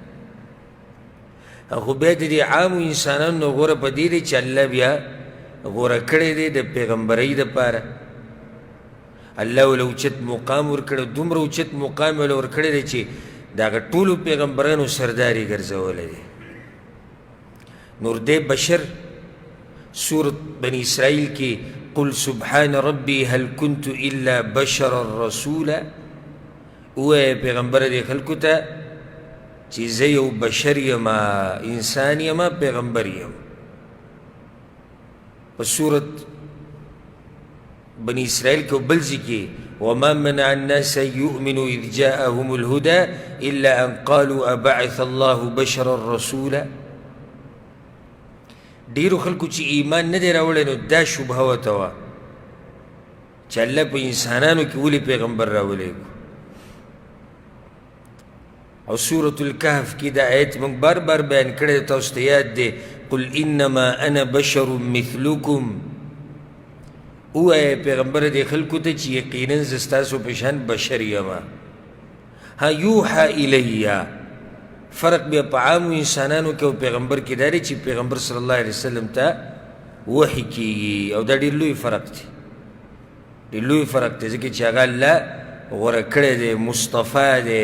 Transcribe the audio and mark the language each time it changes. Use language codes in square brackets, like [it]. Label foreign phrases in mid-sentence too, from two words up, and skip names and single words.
[ps] خو بیا د دې عامو انسانانو نه غوره په دې دی چې الله بیا غوره کړی دی د پیغمبرۍ دپاره. الله ول اوچت مقام ورکړی، دومره اوچت مقام ول ورکړی دی چې د هغه ټولو پیغمبرانو سردار یې ګرځولی دی. نور دی بشر. سورة بني اسرائیل کې [ar] قل سبحان ربي هل كنت الا بشرا رسولا، [ps] ووایه پیغمبر دې خلکو ته چې زه یو بشر یما، انسان یما، پیغمبر یم. په سورة بني اسرائیل کې بل ځای کې [ar] وما منع الناس ان يؤمنوا اذ جاءهم الهدى الا ان قالوا ابعث الله بشرا رسولا. [ps] ډیرو خلکو چې ایمان نه دی راوړی نو دا شبهه ورته وه چې الله په انسانانو کې ولې پیغمبر راولېږو. او سورة الکهف کې دا آیت موږ بار بار بیان کړی دی، تاسو ته یاد دی [ar] قل انما انا بشر مثلکم. [ps] ووایه پیغمبر دې خلکو ته چې یقینا زه ستاسو په شان بشر یمه. [ar] ها یوحا الیه، [ps] فرق بیا په عامو انسانانو کې او پیغمبر کې دا دی چې پیغمبر صلی الله علیه وسلم ته وحي کېږي، او دا ډېر لوی فرق دی، ډېر لوی فرق دی، ځکه چې هغه الله غوره کړی دی، مصطفی دی.